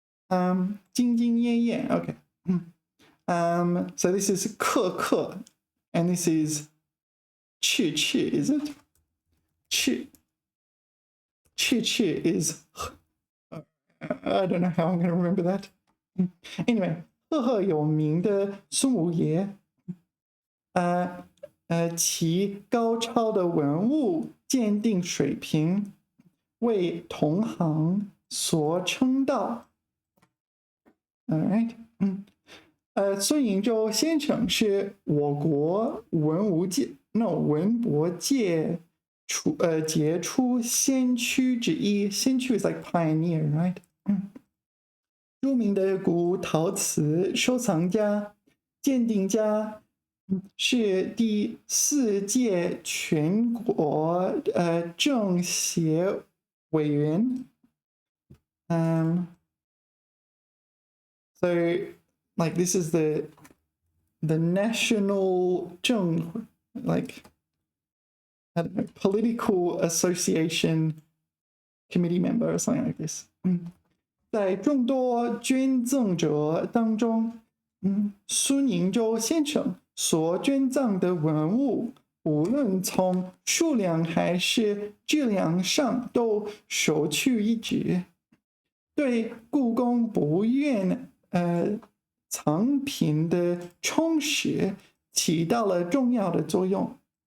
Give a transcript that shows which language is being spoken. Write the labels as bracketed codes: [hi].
[en] Jing Jing Ye Ye, okay. So this is Ke Ke, and this is Chi Chi, is it? Chi. Chi Chi is, I don't know how I'm going to remember that. Anyway, [zh] 赫赫有名的孙武爷，其高超的文物鉴定水平为同行所称道。 [en] All right， [zh] 孙颖洲先生是我国文博界杰出先驱之一。 [en] 先驱 is like pioneer, right？ [zh] 著名的古陶瓷收藏家、鉴定家。是第4届全国政协委员。 [en] So like this is the national 政 like I don't know, political association committee member or something like this. [zh] 在众多捐赠者当中，孙颖洲先生所捐赠的文物，无论从数量还是质量上都首屈一指，对故宫博物院藏品的充实起到了重要的作用。